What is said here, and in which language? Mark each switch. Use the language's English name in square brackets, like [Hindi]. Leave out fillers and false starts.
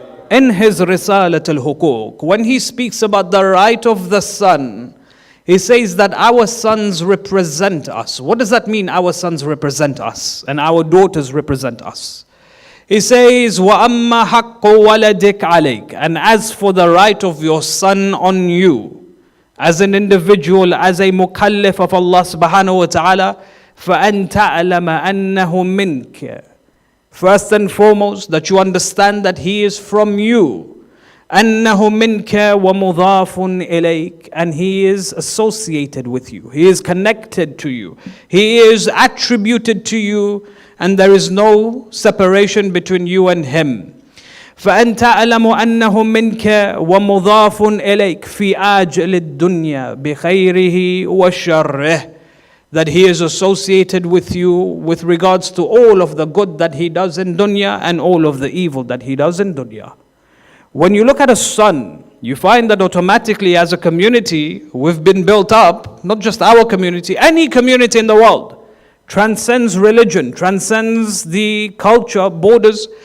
[English] In his Risalat al-Huquq, when he speaks about the right of the son, he says that our sons represent us. What does that mean, our sons represent us and our daughters represent us? He says, [Arabic] وَأَمَّا حَقُّ وَلَدِكَ عَلَيْكَ. [English] And as for the right of your son on you, as an individual, as a mukallaf of Allah subhanahu wa ta'ala, [Arabic] فَأَن تَعْلَمَ أَنَّهُ مِنْكَ. [English] First and foremost, that you understand that he is from you. [Arabic] أَنَّهُ مِنْكَ وَمُضَافٌ إِلَيْكَ. [English] And he is associated with you. He is connected to you. He is attributed to you. And there is no separation between you and him. [Arabic] فأن تعلم أنه منك ومضاف إليك في آجل الدنيا بخيره وشره. [English] That he is associated with you with regards to all of the good that he does in dunya and all of the evil that he does in dunya. When you look at a son, you find that automatically as a community, we've been built up, not just our community, any community in the world, transcends religion, transcends the culture, borders.